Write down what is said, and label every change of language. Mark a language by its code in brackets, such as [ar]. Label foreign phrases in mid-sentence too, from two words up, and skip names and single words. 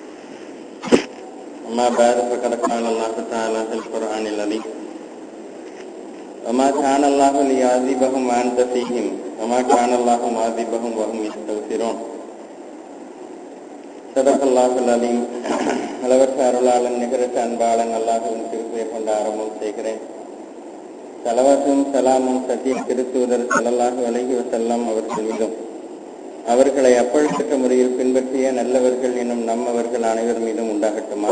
[ar] أما بعد فقد قال الله تعالى في القرآن العظيم: وما كان الله ليعذبهم وأنت فيهم وما كان الله معذبهم وهم يستغفرون. صدق الله العظيم. [ta] அளவற்ற அருளாளன் நிகரற்ற அன்பாளன் அல்லாஹ்வின் திருப்பெயர் கொண்டு ஆரம்பம் செய்கிறேன். ஸலவாத்தும் ஸலாமும் சத்திய திருத்தூதர் [ar] صلى الله عليه وسلم [ta] அவர்கள் மீதும், அவர்களை அப்பழுக்கற்ற முறையில் பின்பற்றிய நல்லவர்கள் என்னும் நம்மவர்கள் அனைவர் மீதும் உண்டாகட்டுமாக.